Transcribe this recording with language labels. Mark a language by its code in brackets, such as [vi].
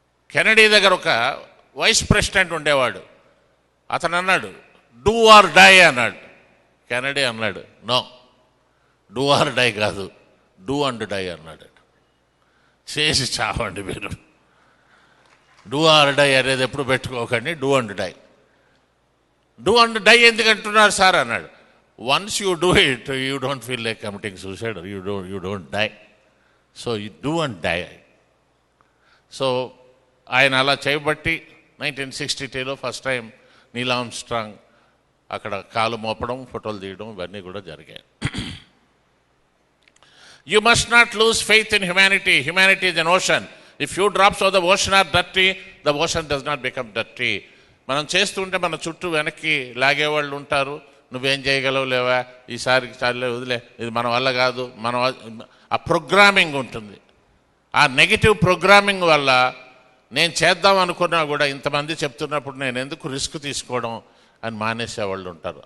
[te] Kennedy దగ్గర ఒక vice president ఉండేవాడు. అతను అన్నాడు, డూ ఆర్ డై అన్నాడు. కెనడీ అన్నాడు, నో, డూ ఆర్ డై కాదు, డూ అండ్ డై అన్నాడు. చేసి చావండి మీరు. డూ ఆర్ డై అనేది ఎప్పుడు పెట్టుకోకండి, do and die. Do and die ఎందుకు అంటున్నారు సార్ అన్నాడు. [en] Once you do it, you don't feel like committing suicide, or you don't die. So you do and die. [te] So ఆయన అలా చేయబట్టి 1962లో ఫస్ట్ టైం నీల్ ఆర్మ్స్ట్రాంగ్ అక్కడ కాలు మోపడం, ఫోటోలు తీయడం ఇవన్నీ కూడా జరిగాయి. [en] You must not lose faith in humanity. Humanity is an ocean. If few drops of the ocean are dirty, the ocean does not become dirty. [te] మనం చేస్తుంటే మన చుట్టూ వెనక్కి లాగేవాళ్ళు ఉంటారు. నువ్వేం చేయగలవు లేవా, ఈసారికి చాలే, వదిలే, ఇది మన వల్ల కాదు, ఆ ప్రోగ్రామింగ్ ఉంటుంది. ఆ నెగిటివ్ ప్రోగ్రామింగ్ వల్ల నేను చేద్దాం అనుకున్నా కూడా ఇంతమంది చెప్తున్నప్పుడు నేను ఎందుకు రిస్క్ తీసుకోవడం అని మానేసేవాళ్ళు ఉంటారు.